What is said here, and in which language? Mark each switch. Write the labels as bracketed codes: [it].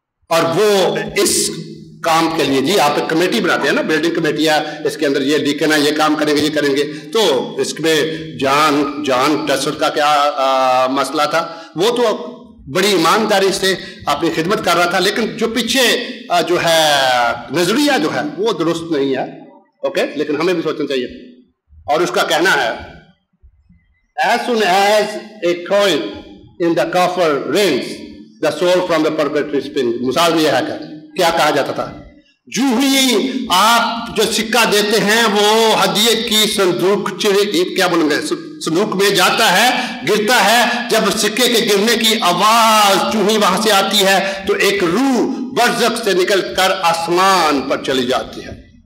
[ur] اور وہ اس کام کے لیے، جی آپ ایک کمیٹی بناتے ہیں نا، بلڈنگ کمیٹی ہے، اس کے اندر یہ لکھنا، یہ کام کریں گے، یہ کریں گے. تو اس میں جان ٹسل کا کیا مسئلہ تھا؟ وہ تو بڑی ایمانداری سے اپنی خدمت کر رہا تھا، لیکن جو پیچھے جو ہے نظریہ جو ہے وہ درست نہیں ہے. اوکے، لیکن ہمیں بھی سوچنا چاہیے. اور اس کا کہنا ہے [en] as soon as a coin in the coffer rings the soul from the purgatory springs. [ur] مثال یہ ہے کہ کیا کہا جاتا تھا؟ جو ہی آپ جو سکہ دیتے ہیں وہ ہدیے کی صندوق کیا بولیں گے، صندوق میں جاتا ہے، گرتا ہے. جب سکے کے گرنے کی آواز جو ہی وہاں سے آتی ہے تو ایک روح برزخ سے نکل کر آسمان پر چلی جاتی ہے.